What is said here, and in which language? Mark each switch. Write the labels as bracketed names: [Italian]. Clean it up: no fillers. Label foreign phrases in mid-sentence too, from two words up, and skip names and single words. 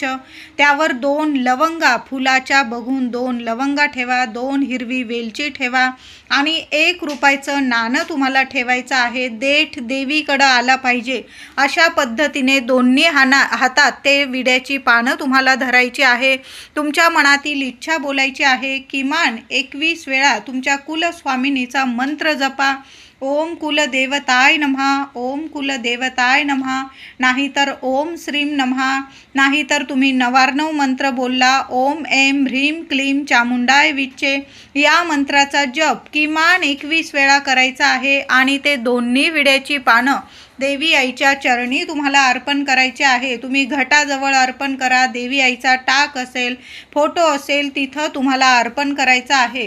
[Marathi] त्यावर 2 लवंगा, फुलाच्या बघून 2 लवंगा ठेवा, 2 हिरवी वेलची ठेवा आणि 1 रुपयाचं नाणं तुम्हाला ठेवायचं आहे. देठ देवीकडं आला पाहिजे अशा पद्धतीने दोन्ही हातात ते विड्याची पानं तुम्हाला धरायची आहे. तुमच्या मनातील इच्छा बोलायची आहे. किमान 21 वेळा तुमच्या कुलस्वामिनीचा मंत्र जपा. [Sanskrit] ओम कुलदेवताय नमः, ओम कुलदेवताय नमः, नाहीतर ओम श्रीम नमः, [Marathi] नाहीतर तुम्ही 99 मंत्र बोलला, [Sanskrit] ओम ऐं ह्रीं क्लीं चामुंडाय विच्चे, [Marathi] या मंत्राचा जप किमान 21 वेळा करायचा आहे. आणि ते दोन्ही विड्याची पानं देवी आईच्या चरणी तुम्हाला अर्पण करायचे आहे. तुम्ही घटाजवळ अर्पण करा. देवी आईचा टाक असेल, फोटो असेल, तिथं तुम्हाला अर्पण करायचं आहे.